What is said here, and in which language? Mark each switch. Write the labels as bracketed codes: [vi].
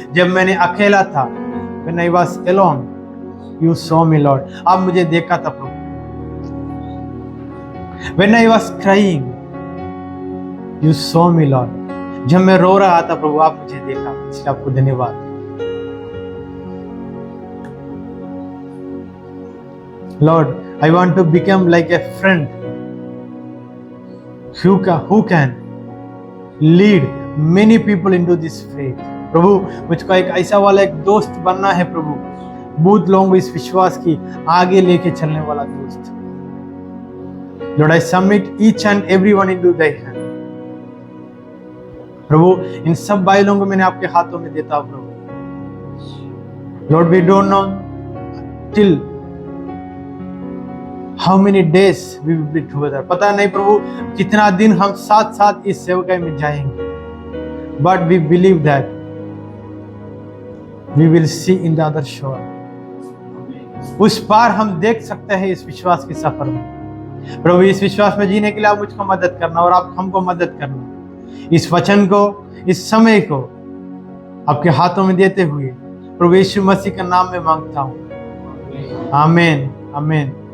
[hi] जब मैंने अकेला था, [en] when I was alone, you saw me Lord, [hi] आप मुझे देखा था प्रभु। [en] When I was crying, you saw me Lord, [hi] जब मैं रो रहा था प्रभु आप मुझे देखा, इसलिए आपको धन्यवाद। [en] Lord, I want to become like a friend who can lead many people into this faith। [hi] प्रभु मुझको एक ऐसा वाला एक दोस्त बनना है प्रभु, बहुत लोगों को इस विश्वास की आगे लेके चलने वाला दोस्त। [en] Lord, I submit each and everyone into thy hand। [hi] प्रभु इन सब भाई लोगों को मैंने आपके हाथों में देता हूं प्रभु। [en] Lord, we don't know till how many days we will be together, [hi] पता नहीं प्रभु कितना दिन हम साथ साथ इस सेवकाई में जाएंगे, [en] but we believe that we will see in the other shore। [hi] उस पार हम देख सकते हैं इस विश्वास के सफर में। प्रभु इस विश्वास में जीने के लिए आप मुझको मदद करना और आप हमको मदद करना। इस वचन को, इस समय को आपके हाथों में देते हुए प्रभु यीशु मसीह के नाम में मांगता हूं, आमीन, आमीन।